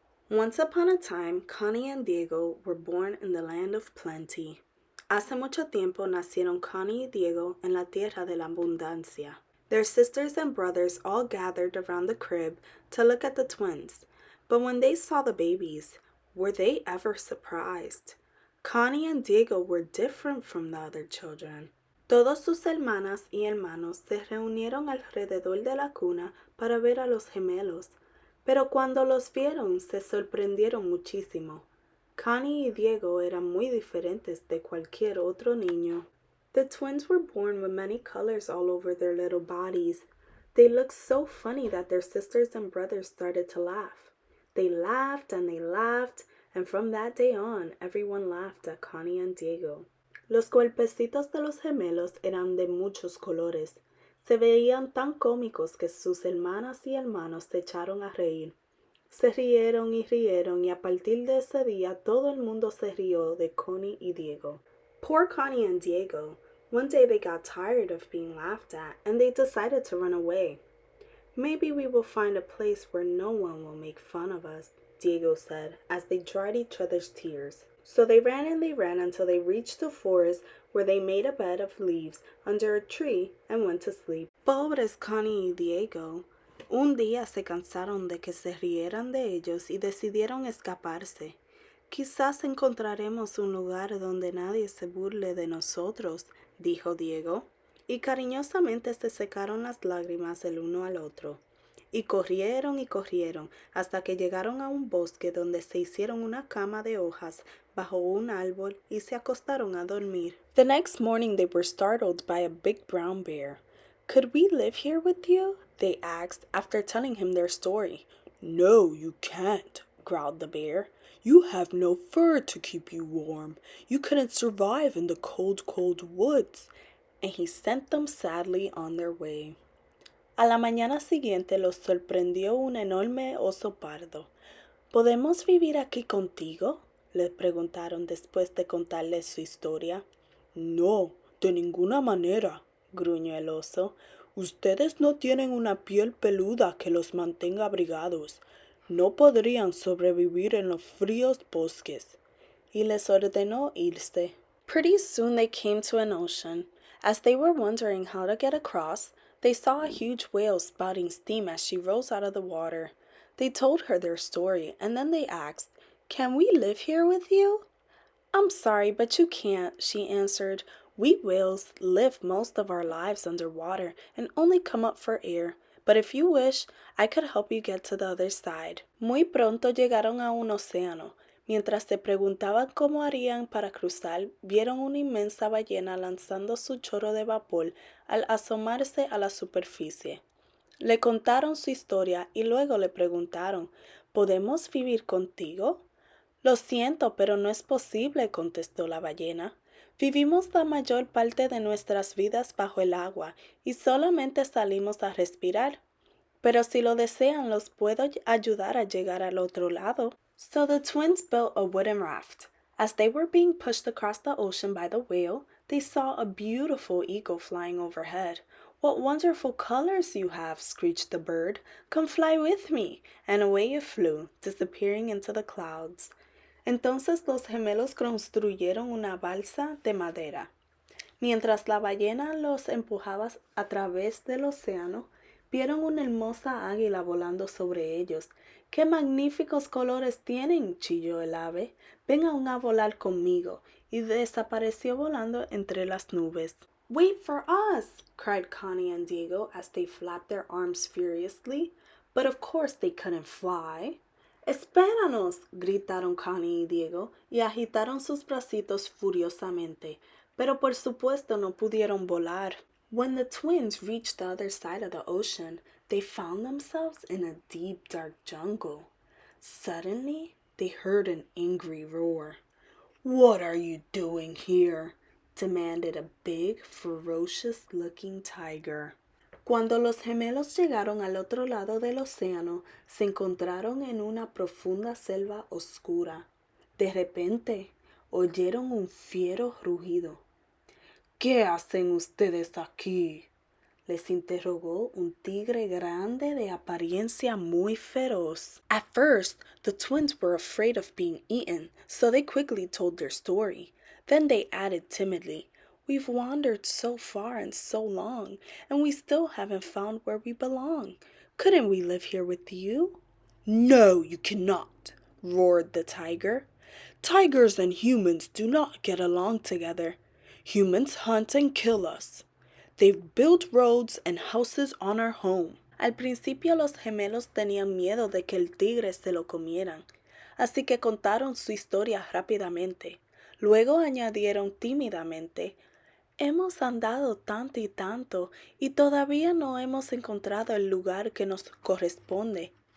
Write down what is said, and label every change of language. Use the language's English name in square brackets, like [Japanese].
[English] Once upon a time, Connie and Diego were born in the land of plenty. [Spanish] Hace mucho tiempo nacieron Connie y Diego en la tierra de la abundancia. [English] Their sisters and brothers all gathered around the crib to look at the twins. But when they saw the babies, were they ever surprised? Connie and Diego were different from the other children. [Spanish] Todos sus hermanas y hermanos se reunieron alrededor de la cuna para ver a los gemelos, pero cuando los vieron se sorprendieron muchísimo. Connie y Diego eran muy diferentes de cualquier otro niño. [English] The twins were born with many colors all over their little bodies. They looked so funny that their sisters and brothers started to laugh. They laughed, and from that day on, everyone laughed at Connie and Diego. [Spanish] Los cuerpecitos de los gemelos eran de muchos colores. Se veían tan cómicos que sus hermanas y hermanos se echaron a reír. Se rieron y a partir de ese día todo el mundo se rió de Connie y Diego. [English] Poor Connie and Diego. One day they got tired of being laughed at and they decided to run away. Maybe we will find a place where no one will make fun of us, Diego said, as they dried each other's tears. So they ran until they reached the forest where they made a bed of leaves under a tree and went to sleep. [Spanish] Pobres Connie y Diego. Un día se cansaron de que se rieran de ellos y decidieron escaparse. Quizás encontraremos un lugar donde nadie se burle de nosotros, dijo Diego. Y cariñosamente se secaron las lágrimas el uno al otro. Y corrieron hasta que llegaron a un bosque donde se hicieron una cama de hojas bajo un árbol y se acostaron a dormir. [English] The next morning they were startled by a big brown bear. "Could we live here with you?" they asked after telling him their story. "No, you can't," growled the bear. "You have no fur to keep you warm. You couldn't survive in the cold, cold woods." And he sent them sadly on their way. [Spanish] A la mañana siguiente los sorprendió un enorme oso pardo. ¿Podemos vivir aquí contigo?, le preguntaron después de contarles su historia. No, de ninguna manera, gruñó el oso. Ustedes no tienen una piel peluda que los mantenga abrigados. No podrían sobrevivir en los fríos bosques. Y les ordenó irse. [English] Pretty soon they came to an ocean. As they were wondering how to get across, they saw a huge whale spouting steam as she rose out of the water. They told her their story, and then they asked, "Can we live here with you?" "I'm sorry, but you can't," she answered. "We whales live most of our lives underwater and only come up for air. But if you wish, I could help you get to the other side." [Spanish] Muy pronto llegaron a un océano. Mientras se preguntaban cómo harían para cruzar, vieron una inmensa ballena lanzando su chorro de vapor al asomarse a la superficie. Le contaron su historia y luego le preguntaron, ¿podemos vivir contigo? Lo siento, pero no es posible, contestó la ballena. Vivimos la mayor parte de nuestras vidas bajo el agua y solamente salimos a respirar. Pero si lo desean, los puedo ayudar a llegar al otro lado. [English] So the twins built a wooden raft. As they were being pushed across the ocean by the whale, they saw a beautiful eagle flying overhead. "What wonderful colors you have," screeched the bird. "Come fly with me." And away it flew, disappearing into the clouds. [Spanish] Entonces los gemelos construyeron una balsa de madera. Mientras la ballena los empujaba a través del océano, vieron una hermosa águila volando sobre ellos. ¡Qué magníficos colores tienen!, chilló el ave. «Vengan a volar conmigo», y desapareció volando entre las nubes. [English] «Wait for us!» cried Connie and Diego as they flapped their arms furiously. But of course they couldn't fly. [Spanish] «Espéranos!» gritaron Connie y Diego y agitaron sus bracitos furiosamente. Pero por supuesto no pudieron volar. [English] When the twins reached the other side of the ocean, they found themselves in a deep, dark jungle. Suddenly, they heard an angry roar. "What are you doing here?" demanded a big, ferocious-looking tiger. [Spanish] Cuando los gemelos llegaron al otro lado del océano, se encontraron en una profunda selva oscura. De repente, oyeron un fiero rugido. ¿Qué hacen ustedes aquí? Les interrogó un tigre grande de apariencia muy feroz. [English] At first, the twins were afraid of being eaten, so they quickly told their story. Then they added timidly, "We've wandered so far and so long, and we still haven't found where we belong. Couldn't we live here with you?" "No, you cannot," roared the tiger. "Tigers and humans do not get along together. Humans hunt and kill us. They've built roads and houses on our home." [Spanish] Al principio los gemelos tenían miedo de que el tigre se lo comieran, así que contaron su historia rápidamente. Luego añadieron tímidamente, "Hemos andado tanto y tanto y todavía no hemos encontrado el lugar que nos corresponde.